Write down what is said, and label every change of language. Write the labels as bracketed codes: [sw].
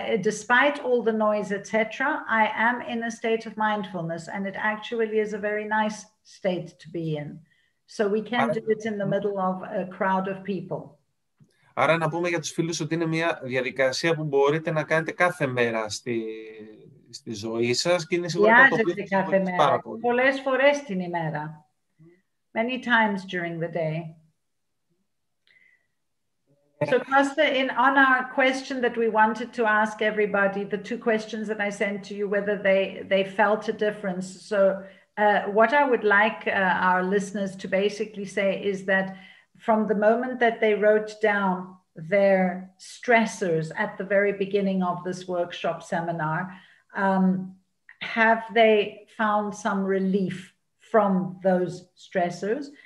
[en] Despite all the noise, etc., I am in a state of mindfulness, and it actually is a very nice state to be in. So we can do it in the middle of a crowd of people. [el] Άρα να πούμε για τους φίλους ότι είναι μια διαδικασία που μπορείτε να κάνετε κάθε μέρα στη ζωή σας και είναι σίγουρα το οποίο κάθε μέρα, πολλές φορές την ημέρα. [en] Many times during the day. So Costa, on our question that we wanted to ask everybody, the 2 questions that I sent to you, whether they felt a difference. So what I would like our listeners to basically say is that from the moment that they wrote down their stressors at the very beginning of this workshop seminar, have they found some relief from those stressors?